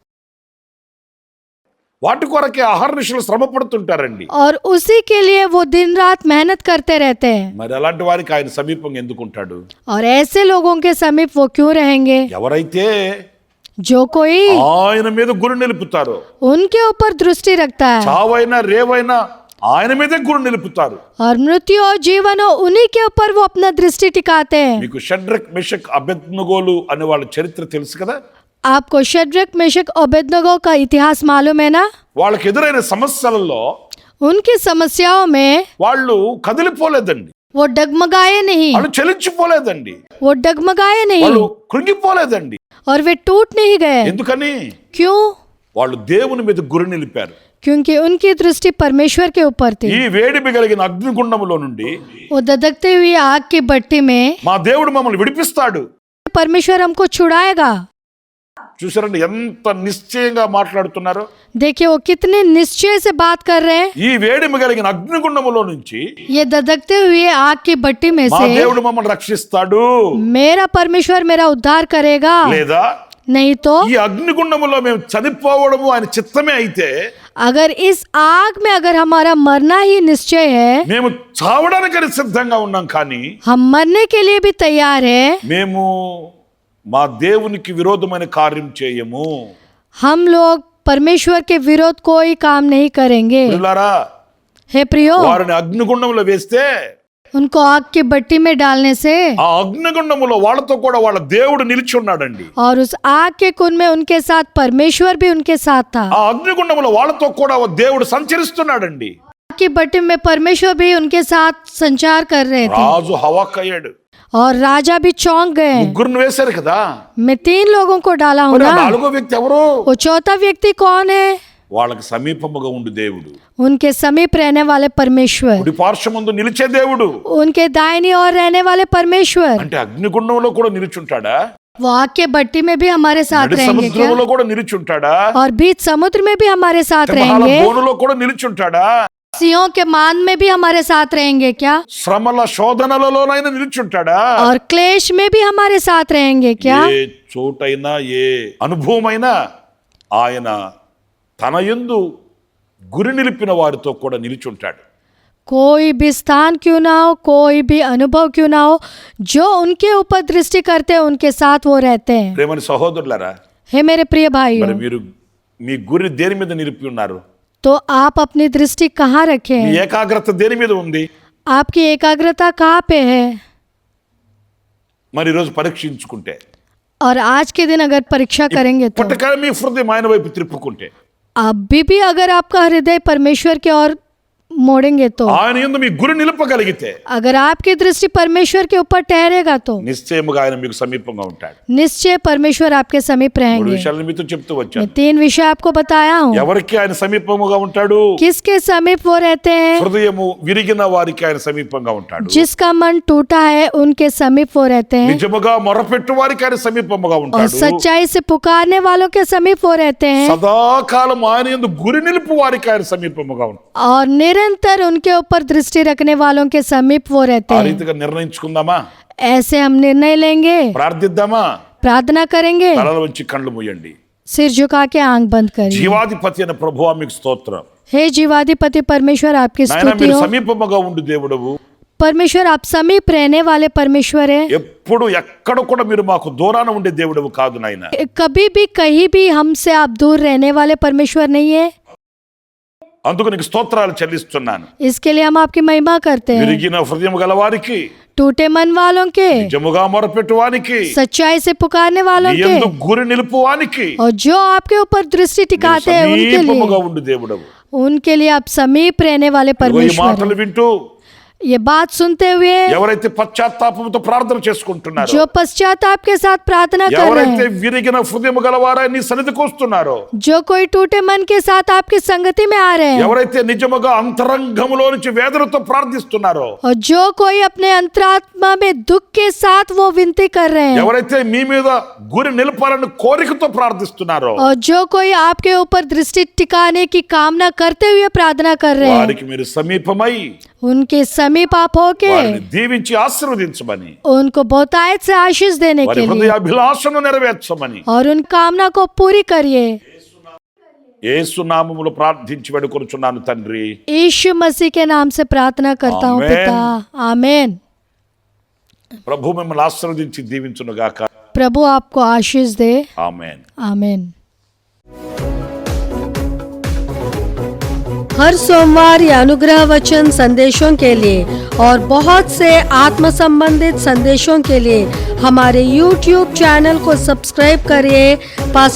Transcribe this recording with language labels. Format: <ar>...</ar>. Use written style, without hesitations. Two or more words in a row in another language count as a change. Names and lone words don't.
<te>వాటి కొరకే అహర్నిశలు శ్రమ పడుతుంటారండి.</te> <hi>और उसी के लिए वो दिन रात मेहनत करते रहते हैं।</hi> <te>మరి అలాంటి వారికి ఆయన సమీపంగా ఎందుకుంటాడు?</te> <hi>और ऐसे लोगों के समीप वो क्यों रहेंगे?</hi> <te>ఎవరైతే</te> <hi>जो कोई</hi> <te>ఆయన మీద గురి నిలుపుతారో,</te> <hi>उनके ऊपर दृष्टि रखता है,</hi> <te>చావైనా రేవైనా ఆయన మీదే గురి నిలుపుతారు.</te> <hi>और मृत्यु और जीवन हो उन्हीं के ऊपर वो अपना दृष्टि टिकाते हैं।</hi> <te>మీకు షడ్రక్ మెషక్ అబేద్నెగోలు అనే వాళ్ళ చరిత్ర తెలుసు కదా?</te> <hi>आपको शद्रक मेशक अबेदनगो का इतिहास मालूम है ना?</hi> <te>వాళ్ళకి ఎదురైన సమస్యలలో</te> <hi>उनकी समस्याओं में</hi> <te>వాళ్ళు కదిలిపోలేదండి,</te> <hi>वो डगमगाए नहीं,</hi> <te>వాళ్ళు చలించిపోలేదండి,</te> <hi>वो डगमगाए</hi> <te>వాళ్ళు</te> <hi>नहीं,</hi> <te>కృంగిపోలేదండి.</te> <hi>और वे टूट नहीं गए।</hi> <te>ఎందుకని?</te> <hi>क्यों?</hi> <te>వాళ్ళు దేవుని మీద గురి నిలిపారు.</te> <hi>क्योंकि उनकी दृष्टि परमेश्वर के ऊपर थी।</hi> <te>ఈ వేడిమి కలిగిన అగ్నిగుండములో నుండి</te> <hi>वो धधकते हुए आग की भट्टी में</hi> <te>మా దేవుడు మమ్మల్ని విడిపిస్తాడు.</te> <hi>परमेश्वर हमको छुड़ाएगा।</hi> <te>చూసారండి ఎంత నిశ్చయంగా మాట్లాడుతున్నారు.</te> <hi>देखिए वो कितने निश्चय से बात कर रहे हैं।</hi> <te>ఈ వేడిమి కలిగిన అగ్నిగుండములో నుంచి</te> <hi>ये धधकते हुए आग की भट्टी में</hi> <te>మా</te> <hi>से</hi> <te>దేవుడు మమ్మల్ని రక్షిస్తాడు.</te> <hi>मेरा परमेश्वर मेरा उद्धार करेगा।</hi> <te>లేదా</te> <hi>नहीं तो</hi> <te>ఈ అగ్నిగుండములో మేము చనిపోవడము ఆయన చిత్తమే అయితే</te> <hi>अगर इस आग में अगर हमारा मरना ही निश्चय है,</hi> <te>మేము చావడానికని సిద్ధంగా ఉన్నాం, కానీ</te> <hi>हम मरने के लिए भी तैयार है,</hi> <te>మేము మా దేవునికి విరోధమైన కార్యం చేయము.</te> <hi>हम लोग परमेश्वर के विरोध कोई काम नहीं करेंगे।</hi> <te>ప్రియులారా,</te> <hi>हे प्रियो,</hi> <te>వారిని అగ్నిగుండంలో వేస్తే</te> <hi>उनको आग की भट्टी में डालने से</hi> <te>ఆ అగ్నిగుండములో వాళ్ళతో కూడా వాళ్ళ దేవుడు నిలిచి ఉన్నాడండి.</te> <hi>और उस आग के कुंड में उनके साथ परमेश्वर भी उनके साथ था।</hi> <te>ఆ అగ్నిగుండములో వాళ్ళతో కూడా దేవుడు సంచరిస్తున్నాడండి.</te> <hi>आग की भट्टी में परमेश्वर भी उनके साथ संचार कर रहे थे</hi> <te>రాజు హవాక్కయ్యాడు.</te> <hi>और राजा भी चौंक गए।</hi> <te>ముగ్గురుని వేశారు కదా,</te> <hi>मैं 3 लोगों को डाला हूँ</hi> <te>మరి ఆ</te> <hi>ना,</hi> <te>నాలుగో వ్యక్తి ఎవరు?</te> <hi>वो चौथा व्यक्ति कौन है?</hi> <te>వాళ్ళకి సమీపముగా ఉండు దేవుడు,</te> <hi>उनके समीप रहने वाले परमेश्वर,</hi> <te>కుడి పార్శ్వమందు నిలిచే దేవుడు.</te> <hi>उनके दाहिनी ओर रहने वाले परमेश्वर।</hi> <te>అంటే అగ్నిగుండంలో కూడా నిలిచుంటాడా?</te> <hi>वो आग के भट्टी में भी हमारे साथ</hi> <te>నడి</te> <hi>रहेंगे क्या?</hi> <te>సముద్రంలో కూడా నిలిచుంటాడా?</te> <hi>और बीच समुद्र में भी हमारे साथ</hi> <te>సింహాల</te> <hi>रहेंगे?</hi> <te>బోనులో కూడా నిలిచుంటాడా?</te> <hi>सिंहों के मान में भी हमारे साथ रहेंगे क्या?</hi> <te>శ్రమల శోధనలలోనైనా నిలిచుంటాడా?</te> <hi>और क्लेश में भी हमारे साथ रहेंगे क्या?</hi> <te>ఏ చోటైనా ఏ అనుభవమైనా ఆయన తన యందు గురి నిలిపిన వారితో కూడా నిలిచుంటాడు.</te> <hi>कोई भी स्थान क्यों ना हो, कोई भी अनुभव क्यों ना हो, जो उनके ऊपर दृष्टि करते हैं उनके साथ वो रहते हैं।</hi> <te>ప్రేమని సహోదరులారా,</te> <hi>हे मेरे प्रिय भाइयों,</hi> <te>మరి మీరు మీ గురి దేని మీద నిలిపి ఉన్నారు?</te> <hi>तो आप अपनी दृष्टि कहाँ रखे</hi> <te>మీ</te> <hi>हैं?</hi> <te>ఏకాగ్రత దేని మీద ఉంది?</te> <hi>आपकी एकाग्रता कहाँ पे है?</hi> <te>మరి ఈరోజు పరీక్షించుకుంటే,</te> <hi>और आज के दिन अगर परीक्षा करेंगे तो</hi> <te>ఇప్పటికైనా మీ హృదయం ఆయన వైపు త్రిప్పుకుంటే,</te> <hi>अभी भी अगर आपका हृदय परमेश्वर की ओर मोड़ेंगे तो,</hi> <te>ఆయన యందు మీ గురి నిలపగలిగితే</te> <hi>अगर आपकी दृष्टि परमेश्वर के ऊपर ठहरेगा तो</hi> <te>నిశ్చయముగా ఆయన మీకు సమీపంగా ఉంటాడు.</te> <hi>निश्चय परमेश्वर आपके समीप</hi> <te>మూడు</te> <hi>रहेंगे।</hi> <te>విషయాలను మీతో చెప్తూ</te> <hi>मैं</hi> <te>వచ్చాను.</te> <hi>3 विषय आपको बताया हूँ।</hi> <te>ఎవరికి ఆయన సమీపముగా ఉంటాడు?</te> <hi>किसके समीप वो रहते हैं?</hi> <te>హృదయము విరిగిన వారికి ఆయన సమీపంగా ఉంటాడు.</te> <hi>जिसका मन टूटा है उनके समीप वो रहते हैं,</hi> <te>నిజముగా మొరపెట్టు వారికి ఆయన సమీపముగా</te> <hi>और</hi> <te>ఉంటాడు.</te> <hi>सच्चाई से पुकारने वालों के समीप वो रहते हैं,</hi> <te>సదాకాలం ఆయన యందు గురి నిలుపు వారికి ఆయన సమీపముగా ఉంటాడు.</te> <hi>और निरंतर उनके ऊपर दृष्टि रखने वालों के समीप वो रहते</hi> <te>ఆ</te> <hi>हैं।</hi> <te>రీతిగా నిర్ణయించుకుందామా?</te> <hi>ऐसे हम निर्णय लेंगे,</hi> <te>ప్రార్థిద్దామా?</te> <hi>प्रार्थना करेंगे,</hi> <te>తలల వంచి కళ్ళు మూయండి.</te> <hi>सिर झुका के आंख बंद करिए।</hi> <te>జీవాధిపతి అయిన ప్రభువా మీకు స్తోత్రం.</te> <hi>हे जीवाधिपति परमेश्वर, आपकी</hi> <te>నాయన</te> <hi>स्तुति</hi> <te>మీరు</te> <hi>हो।</hi> <te>సమీపముగా ఉండు దేవుడవు.</te> <hi>परमेश्वर आप समीप रहने वाले परमेश्वर है।</hi> <te>ఎప్పుడు ఎక్కడ కూడా మీరు మాకు దూరాన ఉండే దేవుడవు కాదు నాయన.</te> <hi>कभी भी कहीं भी हमसे आप दूर रहने वाले परमेश्वर नहीं है।</hi> <te>అందుకు నీకు స్తోత్రాలు చెల్లిస్తున్నాను.</te> <hi>इसके लिए हम आपकी महिमा करते हैं।</hi> <te>విరిగిన హృదయం గల వారికి,</te> <hi>टूटे मन वालों के,</hi> <te>నిజముగా మొరపెట్టు వానికి,</te> <hi>सच्चाई से पुकारने वालों</hi> <te>నీ</te> <hi>के,</hi> <te>యందు గురి నిలుపు వానికి</te> <hi>और जो आपके ऊपर दृष्टि टिकाते हैं</hi> <te>సమీపముగా ఉండు దేవుడవు.</te> <hi>उनके लिए आप समीप रहने वाले</hi> <te>ఇదిగో ఈ</te> <hi>परमेश्वर</hi> <te>మాటలు</te> <hi>हैं।</hi> <te>వింటూ</te> <hi>ये बात सुनते हुए</hi> <te>ఎవరైతే పశ్చాత్తాపంతో ప్రార్థన చేసుకుంటున్నారో,</te> <hi>जो पश्चाताप के साथ प्रार्थना कर रहे</hi> <te>ఎవరైతే</te> <hi>हैं,</hi> <te>విరిగిన హృదయం గలవారై నీ సన్నిధికి వస్తున్నారో,</te> <hi>जो कोई टूटे मन के साथ आपकी संगति में आ रहे हैं,</hi> <te>ఎవరైతే నిజముగా అంతరంగములో నుంచి వేదనతో ప్రార్థిస్తున్నారో,</te> <hi>और जो कोई अपने अंतरात्मा में दुख के साथ वो विनती कर रहे हैं,</hi> <te>ఎవరైతే మీ మీద గురి నిలపాలని కోరికతో ప్రార్థిస్తున్నారో,</te> <hi>और जो कोई आपके ऊपर दृष्टि टिकाने की कामना करते हुए प्रार्थना कर रहे हैं,</hi> <te>వారికి మీరు సమీపమై</te> <hi>उनके समीप आप होके</hi> <te>వారిని దీవించి ఆశీర్వదించమని,</te> <hi>उनको बहुतायत से आशीष देने</hi> <te>వారి</te> <hi>के लिए</hi> <te>హృదయాభిలాషను నెరవేర్చమని</te> <hi>और उन कामना को पूरी करिए।</hi> <te>యేసు నామములో ప్రార్థించి వేడుకొనుచున్నాను తండ్రి.</te> <hi>यीशु मसीह के नाम से प्रार्थना करता हूँ आमेन। पिता, आमेन।</hi> <te>ప్రభు మిమ్మల్ని ఆశీర్వదించి దీవించును గాక.</te> <hi>प्रभु आपको आशीष दे,</hi> <te>ఆమేన్.</te> <hi>आमेन। हर सोमवार या अनुग्रह वचन संदेशों के लिए और बहुत से आत्म संबंधित संदेशों के लिए हमारे YouTube चैनल को सब्सक्राइब करिए।</hi>